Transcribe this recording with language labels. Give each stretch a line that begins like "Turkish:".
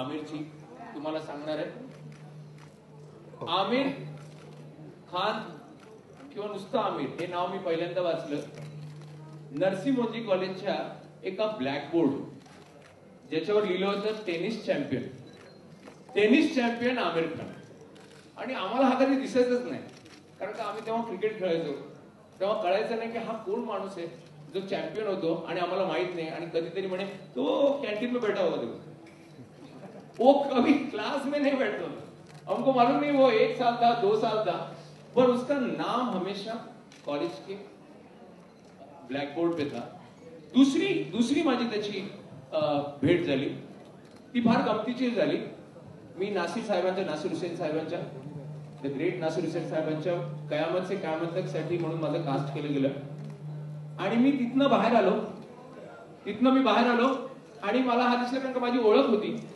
Marathi: आमिरची तुम्हाला सांगणार आहे. आमिर खान किंवा नुसतं आमिर हे नाव मी पहिल्यांदा वाचलं नरसी मोदी कॉलेजच्या एका ब्लॅकबोर्ड ज्याच्यावर लिहिलं होतं टेनिस चॅम्पियन आमिर खान. आणि आम्हाला हा कधी दिसायचंच नाही कारण का आम्ही तेव्हा क्रिकेट खेळायचो तेव्हा कळायचं नाही की हा कोण माणूस आहे जो चॅम्पियन होतो आणि आम्हाला माहित नाही. आणि कधीतरी म्हणे
Hindi: तो कॅन्टीन में बैठा होता वो कभी क्लास में नहीं बैठता था, हमको मालूम नहीं वो 1 साल था 2 साल था, पर उसका नाम हमेशा कॉलेज के ब्लॅकबोर्ड पे था.
Marathi: दुसरी माझी त्याची भेट झाली ती फार गमतीची झाली. मी नासिर हुसेन साहेबांच्या द ग्रेट नासिर हुसेन साहेबांच्या कयामत से कयामत तक साठी म्हणून माझं कास्ट केलं गेलं. आणि मी तिथनं बाहेर आलो आणि मला हा दिसला कारण का माझी ओळख होती.